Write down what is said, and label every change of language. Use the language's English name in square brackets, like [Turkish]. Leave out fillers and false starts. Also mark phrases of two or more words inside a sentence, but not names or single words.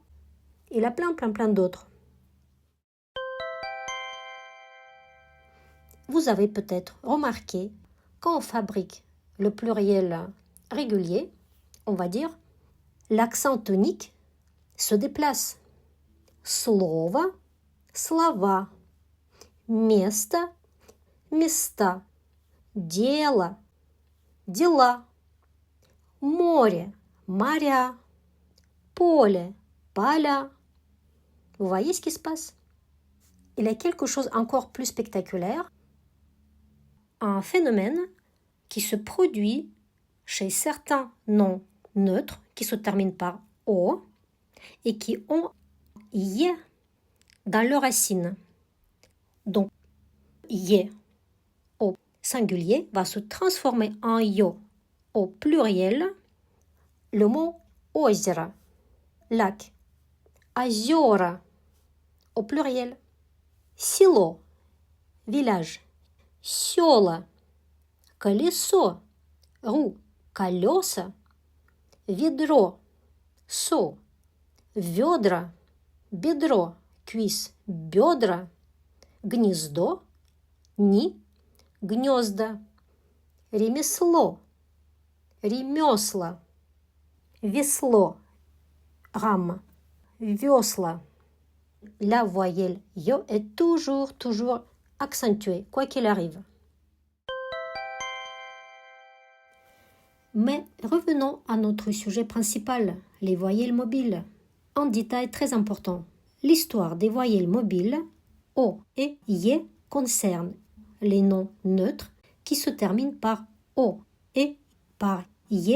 [French] Il y a plein d'autres. Vous avez peut-être remarqué quand on fabrique le pluriel régulier, on va dire, l'accent tonique se déplace. [Russian] Слово, слова, место, места, дело, дела, море, моря, поле, поля. [French] Vous voyez ce qui se passe? Il y a quelque chose encore plus spectaculaire, un phénomène qui se produit chez certains noms neutres qui se terminent par O et qui ont «е» dans leur racine. Donc, «е» au singulier va se transformer en «ё» au pluriel. Le mot «озеро», lac, «озера» au pluriel. «Село», village, [Russian] «сёла», «колесо», roue, «колёса», «ведро», «seau», «ведра», «бедро», «cuisse», «бедра», «гнездо», «ни», «гнёзда», «ремесло», «ремёсла», «весло», «рама», «вёсла». [French] La voyelle «ё» est toujours accentuée, quoi qu'il arrive. Mais revenons à notre sujet principal, les voyelles mobiles. Un détail très important. L'histoire des voyelles mobiles O et Y concerne les noms neutres qui se terminent par O et par Y.